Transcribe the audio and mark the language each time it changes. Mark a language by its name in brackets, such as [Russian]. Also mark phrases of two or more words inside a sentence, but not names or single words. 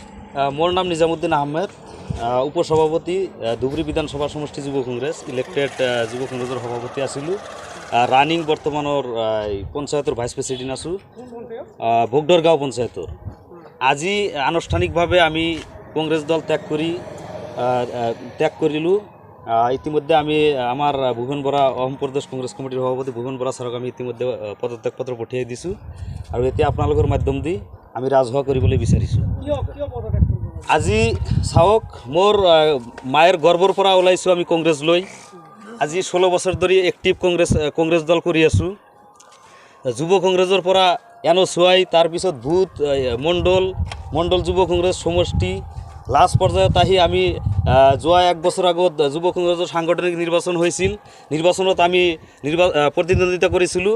[Assamese] মোর নাম নিজামুদ্দিন আহমেদ, উপসভাপতি ধুবড়ী বিধানসভা সমষ্টি যুব কংগ্রেস ইলেক্টেড যুব কংগ্রেসের সভাপতি আছিলোঁ। রানিং বর্তমানৰ পঞ্চায়তৰ [English] vice president [Assamese] আছোঁ, ভোগদৰগাঁও পঞ্চায়তৰ। আজি আনুষ্ঠানিকভাৱে আমি কংগ্ৰেছ দল ত্যাগ কৰিলোঁ। ইতিমধ্যে আমি আমাৰ ভূপেন বৰা অসম প্ৰদেশ কংগ্ৰেছ কমিটিৰ সভাপতি ভূপেন বৰা ছাৰক আমি ইতিমধ্যে পদত্যাগ পত্ৰ পঠিয়াই দিছোঁ আৰু এতিয়া আপোনালোকৰ মাধ্যম দি আমি ৰাজহুৱা কৰিবলৈ বিচাৰিছোঁ। আজি চাওক, মোৰ মায়ের গর্বর পৰা ওলাইছোঁ আমি কংগ্রেস লৈ। আজি 16 বছর ধরে এক্টিভ কংগ্রেস দল কৰি আছোঁ। যুৱ কংগ্রেসৰ পৰা এনঅচুৱাই, তাৰপিছত ভূত মণ্ডল যুৱ কংগ্রেস সমষ্টি, লাষ্ট পৰ্যায়ত আহি আমি যোৱা 1 বছৰ আগত যুৱ কংগ্রেসৰ সাংগঠনিক নিৰ্বাচন হৈছিল। নিৰ্বাচনত আমি প্ৰতিদ্বন্দ্বিতা কৰিছিলোঁ।